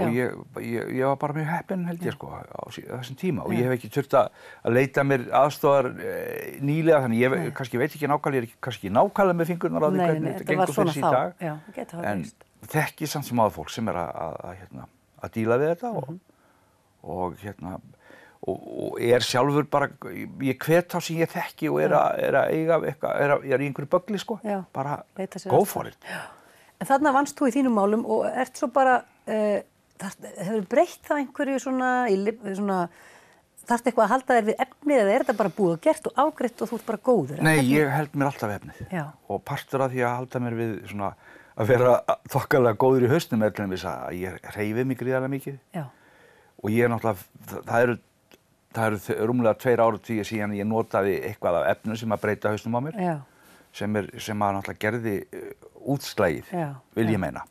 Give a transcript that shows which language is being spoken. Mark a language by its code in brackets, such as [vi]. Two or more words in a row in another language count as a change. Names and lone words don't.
[is] og ég var bara mjög heppinn held ég sko á þessum tíma og ég hef ekki þurft að leita mér aðstoðar nýlega, þannig ég kannski veit ekki nákvæmlega, ég er kannski nákvæmlega með fingurnar á því hvernig þetta gengur fyrir sig í dag. En þekki samt sem áður fólk sem er að díla við þetta og sjálfur bara, ég hvet þá sem ég þekki og að eiga eitthvað, í einhverju böggli sko, bara [en] go for it. [is] En þarna vannst þú í þínum málum og ert svo bara, hefur breytt það einhverju svona, þarftu eitthvað að halda þér við efnið eða þetta bara búið og gert og afgreitt og þú ert bara góður? Nei, ég held mér alltaf efnið og partur af því að halda mér við svona að vera þokkalega góður í hausnum er til dæmis að ég hreyfi mig gríðarlega mikið og ég náttúrulega, það eru rúmlega 2 áratugi síðan ég notaði eitthvað af efnum sem að breyta hausnum á mér sem að náttúrulega gerði útslagið, vil ég meina.